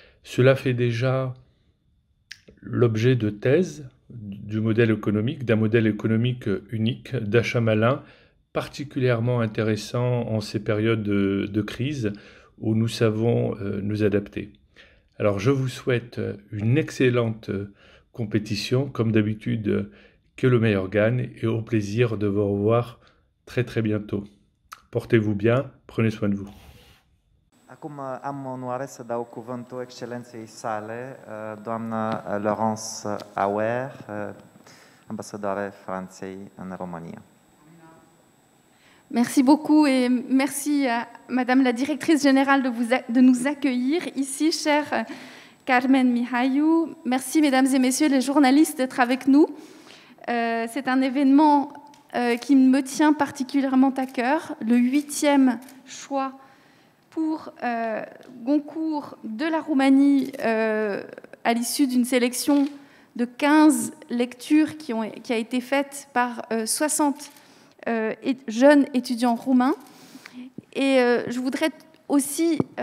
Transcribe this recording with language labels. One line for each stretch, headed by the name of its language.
French: Cela fait déjà l'objet de thèses d'un modèle économique unique, d'achat malin, particulièrement intéressant en ces périodes de crise où nous savons nous adapter. Alors je vous souhaite une excellente compétition, comme d'habitude, que le meilleur gagne, et au plaisir de vous revoir très très bientôt. Portez-vous bien, prenez soin de vous.
Romanian: Acum am onoarea să dau cuvântul excelenței sale, doamna Laurence Auer, ambasadoare Franței în România.
French: Merci beaucoup et merci à Madame la directrice générale de nous accueillir ici, chère Carmen Mihaiu. Merci Mesdames et Messieurs les journalistes d'être avec nous. C'est un événement qui me tient particulièrement à cœur, le 8e choix pour Goncourt de la Roumanie à l'issue d'une sélection de 15 lectures qui a été faite par 60 jeunes étudiants roumains. Et je voudrais aussi